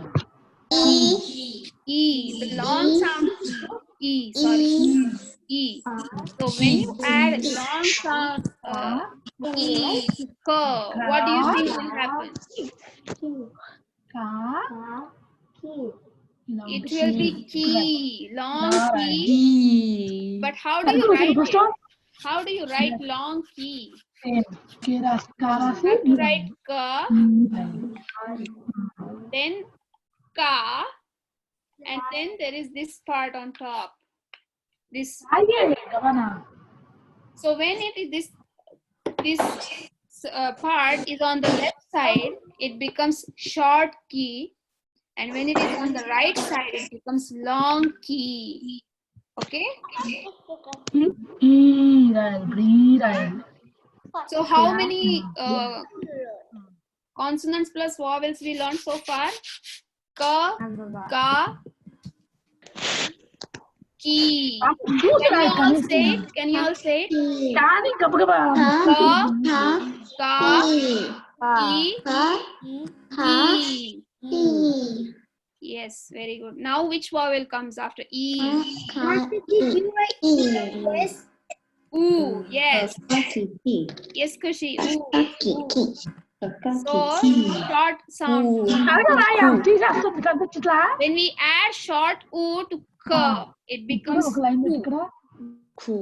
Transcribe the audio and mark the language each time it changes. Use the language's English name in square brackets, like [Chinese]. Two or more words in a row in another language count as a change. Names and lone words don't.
[English] E. The long sound e. Sorry. E. So when you add long sound e to ka, what do you think will happen? It will be ki, long ki. But how do you write it? How do you write long ki? You have to write ka, then ka, and then there is this part on top. This. So when it is this part is on the left side, it becomes short key. And when it is on the right side, it becomes long key. Okay? So how many consonants plus vowels we learned so far? Ka, ka, ki. Can you all say it? Can you all say it? Ka, ka, ki. Yes, very good. Now which vowel comes after E? Yes. Ooh, yes. Yes, Kushi. Ooh. Ooh. So, short sound. When we add short oo to k, it becomes ku.